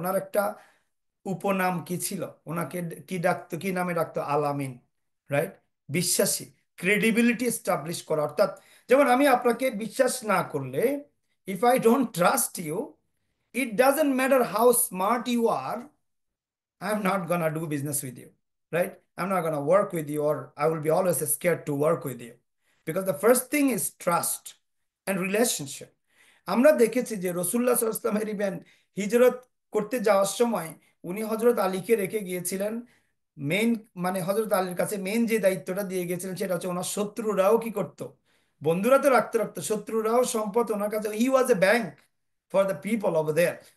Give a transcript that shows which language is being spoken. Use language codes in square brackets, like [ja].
[bn] ওনার একটা উপনাম কি ছিল? ওনাকে কি ডাকতো, কি নামে ডাকতো? আলামিন, রাইট? বিশ্বাসী, ক্রেডিবিলিটি এস্টাবলিশ করা। অর্থাৎ যেমন আমি আপনাকে বিশ্বাস না করলে, [en] If I don't trust you, it doesn't matter how smart you are, I'm not gonna do business with you, right? I'm not gonna work with you, or I will be always scared to work with you. Because the first thing is trust and relationship. [bn] আমরা দেখেছি যে রসুল্লাহ সাল্লাল্লাহু আলাইহি ওয়াসাল্লামের even হিজরত করতে যাওয়ার সময় উনি হজরত আলীকে রেখে গিয়েছিলেন। মেইন মানে হজরত আলীর কাছে মেইন যে দায়িত্বটা দিয়ে গেছিলেন সেটা হচ্ছে ওনার শত্রুরাও কি করতো, বন্ধুরা তো রাখতে রাখতো, শত্রুরাও সম্পদ ওনার কাছে, [en] He was a bank for the people over there.